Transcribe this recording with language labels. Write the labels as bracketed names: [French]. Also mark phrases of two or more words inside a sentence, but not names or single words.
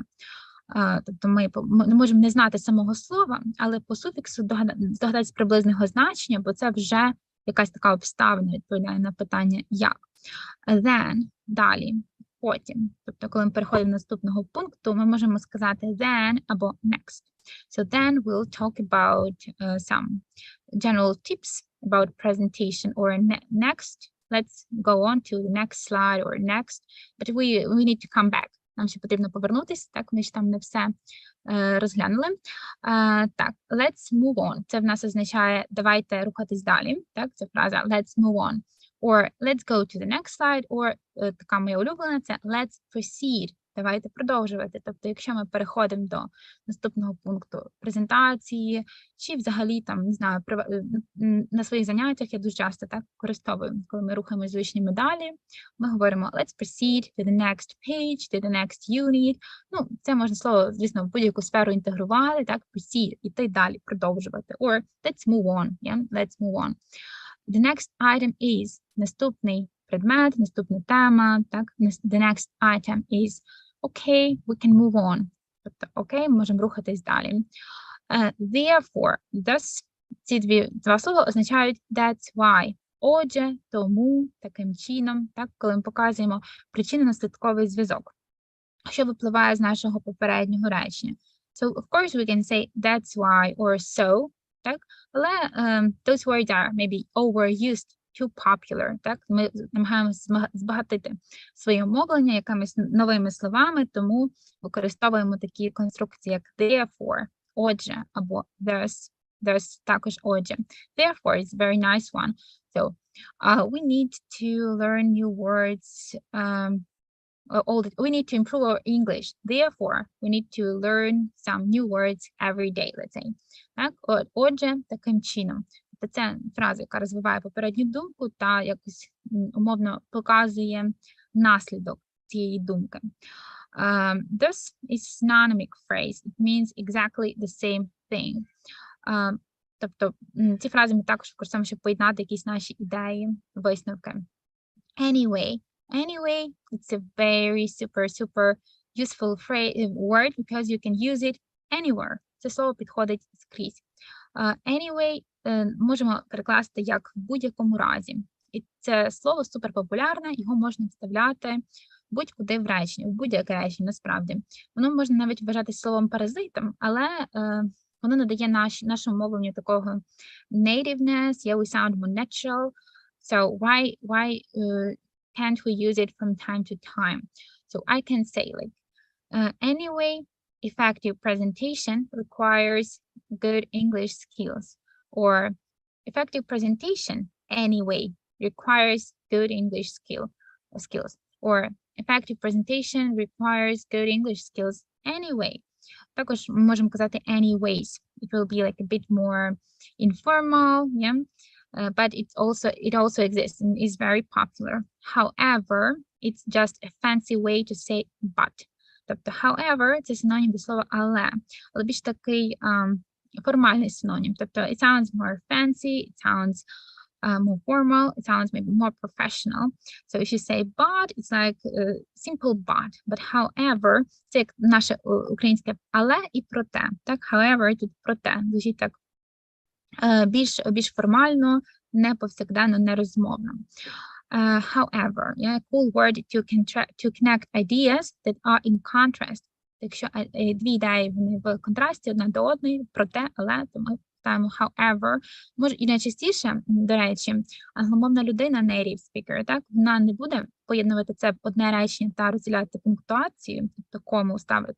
[Ukrainian] Тобто ми не можемо не знати самого слова, але по суфіксу здогадатися приблизного значення, бо це вже якась така обставина відповідає на питання «як». Then, далі, потім. Тобто, коли ми переходимо до наступного пункту, ми можемо сказати then або next. [English] So then we'll talk about some general tips about presentation, or next. Let's go on to the next slide or next, but we need to come back. [Ukrainian] Нам ще потрібно повернутися, так, ми ж там не все розглянули. Так, [English] let's move on. [Ukrainian] Це в нас означає давайте рухатись далі, так, це фраза [English] let's move on. Or let's go to the next slide, or [Ukrainian] така моя улюблена, це [English] let's proceed. [Ukrainian] давайте продовжувати. Тобто, якщо ми переходимо до наступного пункту презентації, чи взагалі там, не знаю, на своїх заняттях я дуже часто так використовую, коли ми рухаємося з учнями далі, ми говоримо [English] let's proceed to the next page, to the next unit. [Ukrainian] Ну, це можна слово, звісно, в будь-яку сферу інтегрувати, так, proceed, іти далі, продовжувати. [English] Or let's move on, yeah, let's move on. The next item is, [Ukrainian] наступний предмет, наступна тема, так, [English] the next item is, okay, we can move on. [Ukrainian] Тобто, окей, ми можемо рухатись далі. [English] Therefore, thus, [Ukrainian] ці два слова означають [English] that's why. [Ukrainian] Отже, тому, таким чином, так, коли ми показуємо причинно-наслідковий зв'язок, що випливає з нашого попереднього речення. [English] So, of course, we can say that's why or so, [Ukrainian] так, але [English] those words are maybe overused, too popular, [Ukrainian] так, ми намагаємося збагатити своє мовлення якимись новими словами, тому використовуємо такі конструкції, як therefore, отже, або there's також отже. [English] Therefore is a very nice one. So, we need to learn new words, we need to improve our English. Therefore, we need to learn some new words every day, let's say. [Ukrainian] Так, отже, таким чином. Це фраза, яка розвиває попередню думку та якось умовно показує наслідок цієї думки. [English] This is synonymic phrase. It means exactly the same thing. [Ukrainian] Тобто ці фрази ми також використовуємо, щоб поєднати якісь наші ідеї, висновки. [English] Anyway, it's a very super useful word because you can use it anywhere. [Ukrainian] Це слово підходить скрізь. Anyway, можемо перекласти як в будь-якому разі. І це слово суперпопулярне, його можна вставляти будь-куди в речення, в будь-яке речення, насправді. Воно можна навіть вважати словом паразитом, але воно надає нашому мовленню такого [English] nativeness, yeah, we sound more natural. So why can't we use it from time to time? So I can say like, anyway, effective presentation requires good English skills. Or effective presentation anyway requires good English skills. Or effective presentation requires good English skills anyway. [Ukrainian] Також ми можемо казати anyways. [English] It will be like a bit more informal, yeah. But it also exists and is very popular. However, it's just a fancy way to say but. [Ukrainian] Тобто, however, це синонім до слова але більш такий формальний синонім. Тобто, [English] it sounds more fancy, it sounds more formal, it sounds maybe more professional. So if you say but, it's like simple but however, [Ukrainian] це як наше українське але і проте. Так, however, тут проте. Звучить так більш формально, не повсякденно, не розмовно. [English] However, yeah, cool word to connect ideas that are in contrast. [Ukrainian] Якщо дві ідеї вони в контрасті одна до одної, проте, але, то ми ставимо however. Може, і найчастіше, до речі, англомовна людина, [English] native speaker, [Ukrainian] так, вона не буде поєднувати це в одне речення та розділяти пунктуацію, тобто кому ставити.